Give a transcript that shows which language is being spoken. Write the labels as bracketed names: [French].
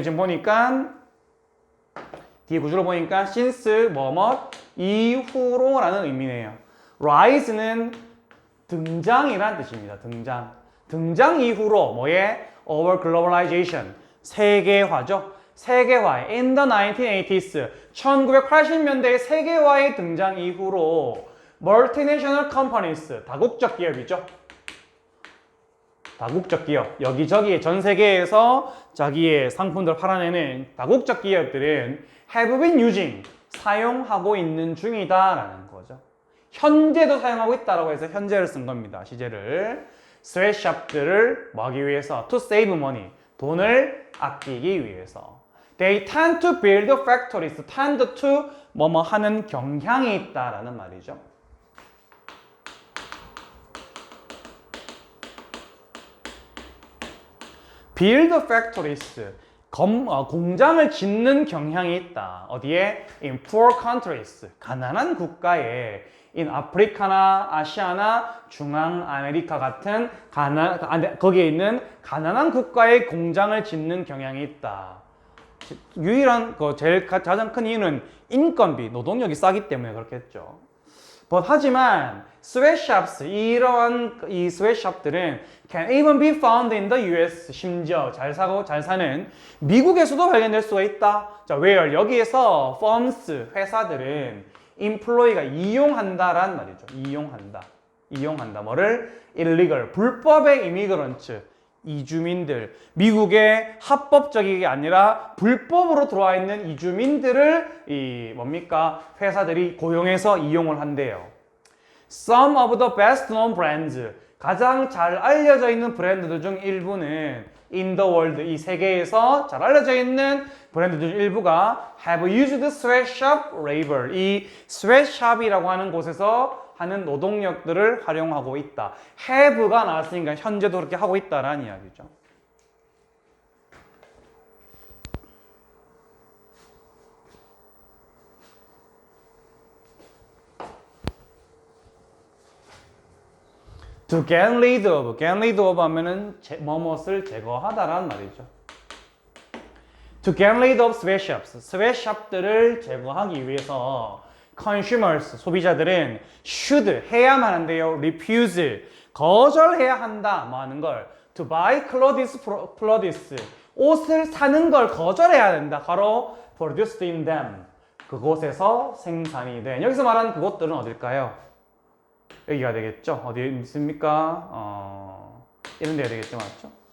[Korean] 지금 보니까 뒤에 구조를 보니까 [English] since [Korean] 이후로 라는 의미네요. rise는 등장이란 뜻입니다. 등장 이후로 뭐에? [English] over globalization, [Korean] 세계화죠. 세계화, [English] in the 1980s, [Korean] 1980년대의 세계화의 등장 이후로 [English] multinational companies, [Korean] 다국적 기업이죠. 다국적 기업, 여기저기 전 세계에서 자기의 상품들을 팔아내는 다국적 기업들은 [English] have been using, [Korean] 사용하고 있는 중이다 라는 거죠. 현재도 사용하고 있다라고 해서 현재를 쓴 겁니다. 시제를. 스웨트샵들을 뭐 하기 위해서? [English] To save money. [Korean] 돈을 아끼기 위해서. [English] They tend to build factories. [Korean] tend to 뭐뭐 하는 경향이 있다라는 말이죠. [English] build factories. [Korean] 공장을 짓는 경향이 있다. 어디에? [English] In poor countries. [Korean] 가난한 국가에. in 아프리카나 아시아나 중앙 아메리카 같은 거기에 있는 가난한 국가의 공장을 짓는 경향이 있다. 유일한 가장 큰 이유는 인건비, 노동력이 싸기 때문에 그렇겠죠. 하지만 [English] sweatshops, [Korean] 이러한 이 sweatshop들은 [English] can even be found in the US. [Korean] 심지어 잘 사는 미국에서도 발견될 수가 있다. 자, [English] where? [Korean] 여기에서 [English] firms, [Korean] 회사들은 employee가 이용한다란 말이죠. 이용한다. 뭐를? [English] illegal, [Korean] 불법의 [English] immigrants, [Korean] 이주민들. 미국에 합법적이 아니라 불법으로 들어와 있는 이주민들을 회사들이 고용해서 이용을 한대요. [English] Some of the best known brands. [Korean] 가장 잘 알려져 있는 브랜드들 중 일부는 [English] in the world, [Korean] 이 세계에서 잘 알려져 있는 브랜드들 중 일부가 [English] have used sweatshop labor. [Korean] 이 sweatshop이라고 하는 곳에서 하는 노동력들을 활용하고 있다. have가 나왔으니까 현재도 그렇게 하고 있다라는 이야기죠. [English] To get rid of [Korean] 하면은 뭐뭇을 제거하다라는 말이죠. [English] To get rid of sweatshops, [Korean] sweatshop들을 제거하기 위해서 [English] consumers, [Korean] 소비자들은 [English] should, [Korean] 해야만 한대요. [English] refuse, [Korean] 거절해야 한다. 뭐 하는 걸? [English] to buy clothes, [Korean] 옷을 사는 걸 거절해야 된다. 바로 [English] produced in them, [Korean] 그곳에서 생산이 된. 여기서 말하는 그곳들은 어딜까요? 여기가 되겠죠. 어디 있습니까? 이런 데가 되겠죠. 맞죠?